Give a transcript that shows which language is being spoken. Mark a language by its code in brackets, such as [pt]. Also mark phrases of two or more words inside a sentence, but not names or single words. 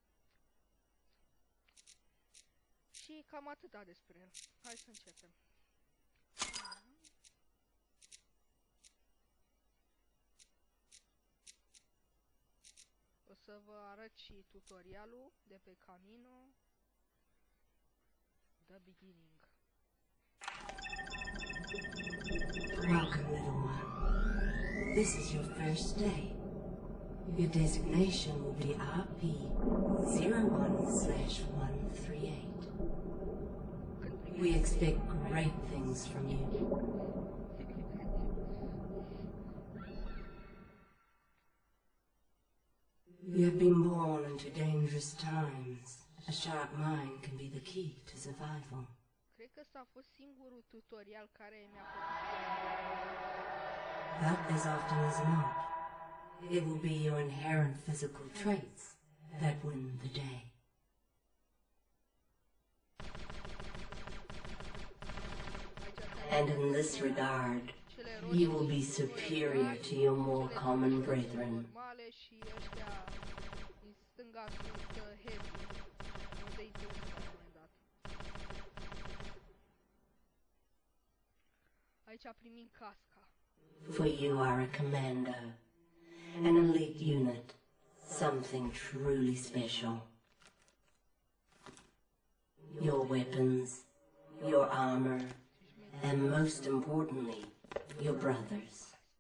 [ro] Și cam atâta despre el. Hai să începem. O să vă arăt și tutorialul de pe Camino. [en] The beginning. Welcome, little one. This is your first day. Your designation will be RP-01/138. We expect great things from you. You have been born into dangerous times. A sharp mind can be the key to survival. [ro] Cred că ăsta a fost singurul tutorial care mi-a făcut. [en] But as often as not, it will be your inherent physical traits that win the day. And in this regard, you will be superior to your more common brethren. [ro] Aici primim casca. [en] For you are a commando, an elite unit, something truly special. Your weapons, your armor, and most importantly, your brothers.